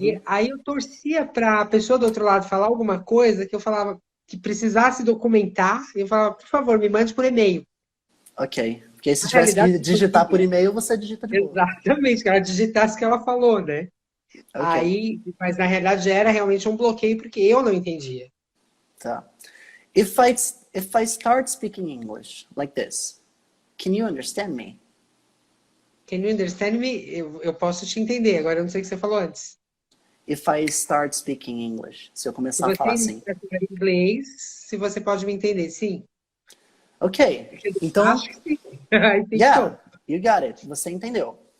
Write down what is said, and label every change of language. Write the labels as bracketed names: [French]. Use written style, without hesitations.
[Portuguese] E aí eu torcia para a pessoa do outro lado falar alguma coisa que eu falava que precisasse documentar, e eu falava, por favor, me mande por e-mail. Ok. Porque aí se tivesse que digitar por e-mail, você digita de boa. Exatamente, que ela digitasse o que ela falou, né? Okay. Aí, mas na realidade era realmente um bloqueio porque eu não entendia. Tá. [English] If I start speaking English like this, can you understand me? Can you understand me? [Portuguese] Eu posso te entender. Agora eu não sei o que você falou antes. [English] If I start speaking English, [Portuguese] se eu começar a falar assim. Se você inglês, se você pode me entender, sim. Ok. Então, acho que sim. [English] Yeah, you got it. [Portuguese] Você entendeu.